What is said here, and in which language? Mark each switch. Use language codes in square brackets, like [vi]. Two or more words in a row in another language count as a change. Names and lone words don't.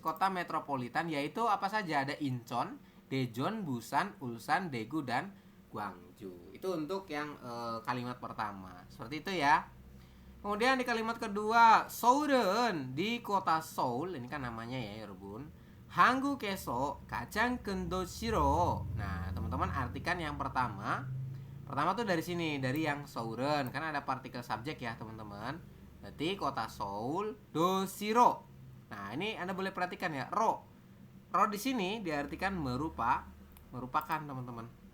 [id] Kota metropolitan yaitu apa saja? Ada Incheon, Daejeon, Busan, Ulsan, Daegu dan Gwangju. Itu untuk yang kalimat pertama. Seperti itu ya. Kemudian di kalimat kedua, Seoul은 di kota Seoul, ini kan namanya ya, [ko] 여러분. 한국에서 가장 큰 도시로. [id] Nah, teman-teman artikan yang pertama. Pertama tuh dari sini, dari yang Seoul은, kan ada partikel subjek ya, teman-teman. Berarti kota Seoul, 도시로. Nah, ini Anda boleh perhatikan ya, ro. Ro di sini diartikan merupakan, teman-teman.